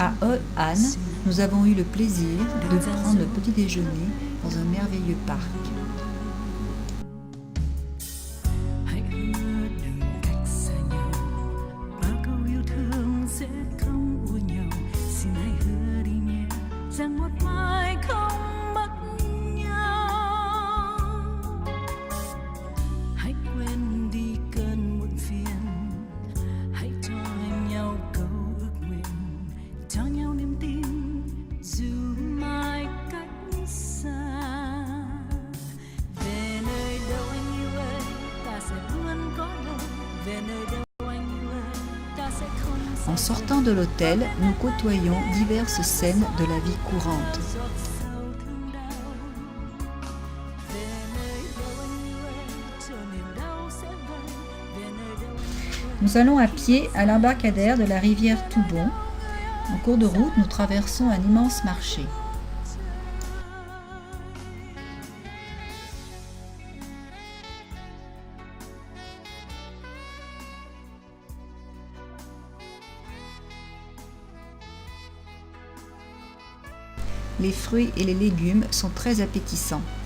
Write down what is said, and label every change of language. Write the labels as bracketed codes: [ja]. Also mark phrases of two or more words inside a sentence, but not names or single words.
[fr] À Hoi An, nous avons eu le plaisir de prendre le petit déjeuner dans un merveilleux parc. [vi] Hãy hứa đừng cách xa nhau, bao câu yêu thương sẽ không ua nhau. Xin hãy hứa đi nhé, rằng một mai không mất nhau. Hãy quên đi cơn muộn phiền, hãy cho nhau câu ước nguyện, cho nhau niềm tin dù mai cách xa. Về nơi đâu anh yêu ơi, ta sẽ luôn có nhau. Về nơi đâu anh yêu ơi, ta sẽ không xa. [fr] En sortant de l'hôtel, nous côtoyons diverses scènes de la vie courante. [vi] Giọt sâu thương đau. Về nơi đâu anh yêu ơi, chờ niềm đau sẽ vơi. Về nơi đâu anh yêu ơi. [fr] Nous allons à pied à l'embarcadère de la rivière Toubon. En cours de route, nous traversons un immense marché. Les fruits et les légumes sont très appétissants.